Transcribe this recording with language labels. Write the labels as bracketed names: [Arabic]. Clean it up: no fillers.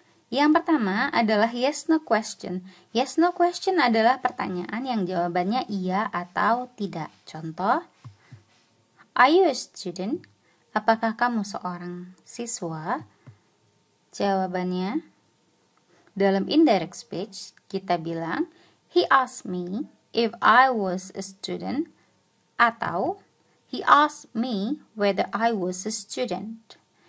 [Indonesian] Yang pertama adalah yes no question. Yes no question adalah pertanyaan yang jawabannya iya atau tidak. [English] Contoh, are you a student? [Indonesian] Apakah kamu seorang siswa? Jawabannya, dalam indirect speech kita bilang, [English] he asked me if I was a student, [Indonesian] atau [English] he asked me whether I was a student.